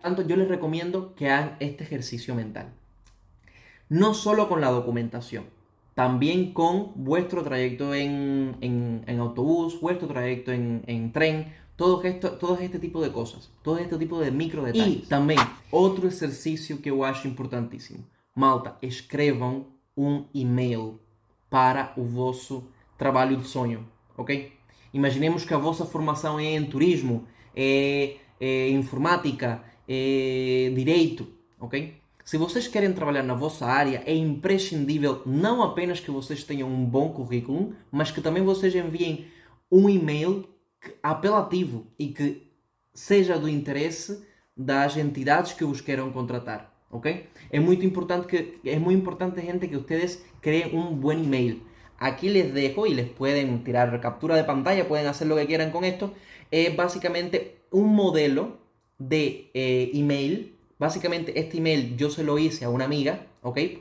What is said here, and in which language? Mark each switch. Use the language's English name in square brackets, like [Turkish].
[Spanish] Tanto yo les recomiendo que hagan este ejercicio mental. No solo con la documentación, también con vuestro trayecto en autobús, vuestro trayecto en tren, todo este tipo de cosas, todo este tipo de micro detalles. [Portuguese] E também, outro exercício que eu acho importantíssimo. Malta, escrevam um e-mail para o vosso trabalho de sonho, ok? Imaginemos que a vossa formação é em turismo, é informática, é direito, ok? Se vocês querem trabalhar na vossa área, é imprescindível não apenas que vocês tenham um bom currículo, mas que também vocês enviem um e-mail apelativo e que seja do interesse das entidades que vos queiram contratar, ¿ok? [Spanish] Es muy importante, gente, que ustedes creen un buen email. Aquí les dejo y les pueden tirar captura de pantalla, pueden hacer lo que quieran con esto. Es básicamente un modelo de email. Básicamente este email yo se lo hice a una amiga, ¿ok?